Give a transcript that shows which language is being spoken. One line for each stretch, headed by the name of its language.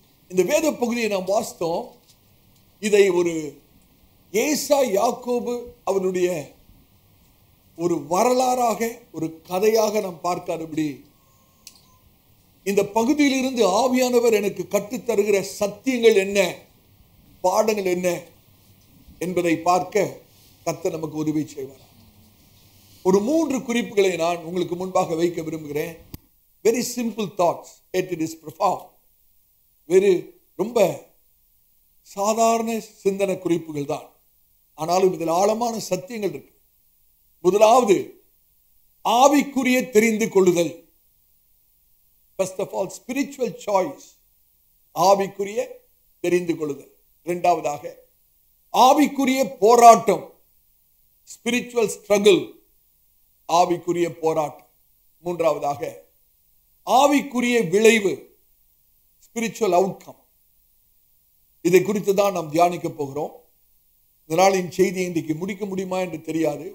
Tamil: இந்த வேத பகுதியை நாம் வாசித்தோம். இதை ஒரு ஏசா யாக்கோபு அவனுடைய ஒரு வரலாறாக, ஒரு கதையாக நாம் பார்க்காதபடி, இந்த பகுதியிலிருந்து ஆவியானவர் எனக்கு கற்றுத்தருகிற சத்தியங்கள் என்ன, பாடங்கள் என்ன என்பதை பார்க்க கர்த்தர் நமக்கு உதவி செய்வார். ஒரு 3 குறிப்புகளை நான் உங்களுக்கு முன்பாக வைக்க விரும்புகிறேன்.
English: Very simple thoughts, yet it is profound.
Tamil: ரொம்ப சாதாரண சிந்தனை குறிப்புகள் தான், ஆனாலும் இதில் ஆழமான சத்தியங்கள் இருக்கு. முதலாவது, ஆவிக்குரிய தெரிந்து கொள்ளுதல்.
English: First of all, spiritual choice,
Tamil: ஆவிக்குரிய தெரிந்து கொள்ளுதல். இரண்டாவதாக, ஆவிக்குரிய போராட்டம்,
English: spiritual struggle,
Tamil: ஆவிக்குரிய போராட்டம். மூன்றாவதாக, ஆவிக்குரிய விளைவு,
English: spiritual outcome.
Tamil: இதை குறித்து தான் நாம் தியானிக்க போகிறோம். இந்த நாளின் செய்தியை இன்றைக்கு முடிக்க முடியுமா என்று தெரியாது.